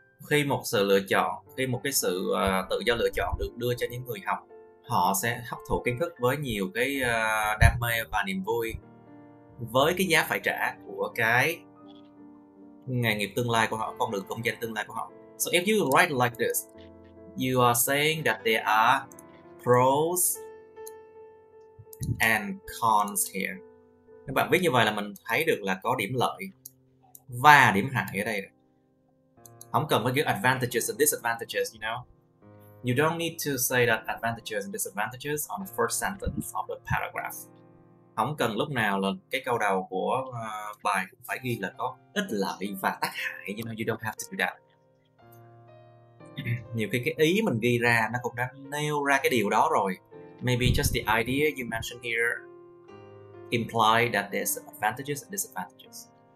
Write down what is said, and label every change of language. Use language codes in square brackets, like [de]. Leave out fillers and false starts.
[vi] Khi một sự lựa chọn, khi một cái sự tự do lựa chọn được đưa cho những người học, họ sẽ hấp thụ kiến thức với nhiều cái đam mê và niềm vui, với cái giá phải trả của cái nghề nghiệp tương lai của họ, con đường công danh tương lai của họ. [en] So if you write like this, you are saying that there are pros and cons here. [vi] Các bạn viết như vậy là mình thấy được là có điểm lợi và điểm hại ở đây. Không cần phải ghi [en] advantages and disadvantages, you know. You don't need to say that advantages and disadvantages on the first sentence of the paragraph. [vi] Không cần lúc nào là cái câu đầu của bài cũng phải ghi là có ích lợi và tác hại, [en] you know, you don't have to do that. [vi] Nhiều khi cái ý mình ghi ra nó cũng đã nêu ra cái điều đó rồi. [en] Maybe just the idea you mentioned here imply that there's advantages and disadvantages.